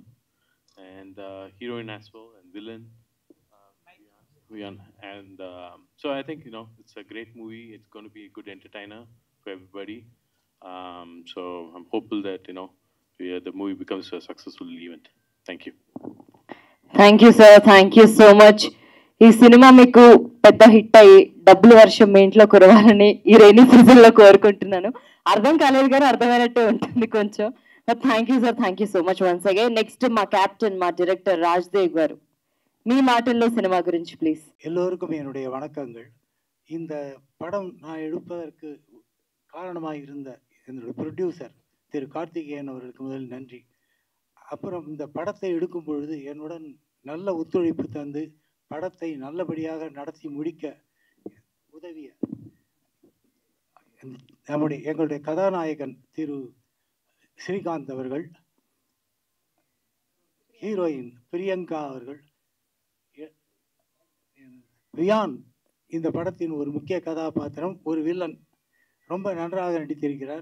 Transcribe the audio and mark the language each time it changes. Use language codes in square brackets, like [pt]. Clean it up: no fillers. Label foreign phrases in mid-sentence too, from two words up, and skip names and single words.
[en] And heroine as well, and villain. And so I think it's a great movie. It's going to be a good entertainer for everybody. So I'm hopeful that the movie becomes a successful event. Thank you. Thank you sir, thank you so much. [te] ఈ సినిమా మీకు పెద్ద హిట్ అయ్యి డబ్బులు వర్షం మీ ఇంట్లో కురవాలని ఈ [en] rainy seasonలో [te] కోరుకుంటున్నాను. అర్థం కాలేదు కానీ అర్థమైనట్టే ఉంటుంది కొంచెం. [en] Thank you sir, thank you so much once again. [te] నెక్స్ట్ మా క్యాప్టెన్, మా డైరెక్టర్ రాజ్దేవ్ గారు. మీ మాటల్లో సినిమా గురించి ప్లీజ్. [ta] எல்லோருக்கும் என்னுடைய வணக்கங்கள். இந்த படம் நான் எடுப்பதற்கு காரணமாக இருந்த என்னுடைய ப்ரொடியூசர் திரு கார்த்திகேயன் அவர்களுக்கு முதல் நன்றி. அப்புறம் இந்த படத்தை எடுக்கும் பொழுது என்னுடன் நல்ல ஒத்துழைப்பு தந்து படத்தை நல்லபடியாக நடத்தி முடிக்க உதவிய எங்களுடைய கதாநாயகன் திரு ஸ்ரீகாந்த் அவர்கள், ஹீரோயின் பிரியங்கா அவர்கள், வியான் இந்த படத்தின் ஒரு முக்கிய கதாபாத்திரம், ஒரு வில்லன், ரொம்ப நன்றாக நடித்திருக்கிறார்.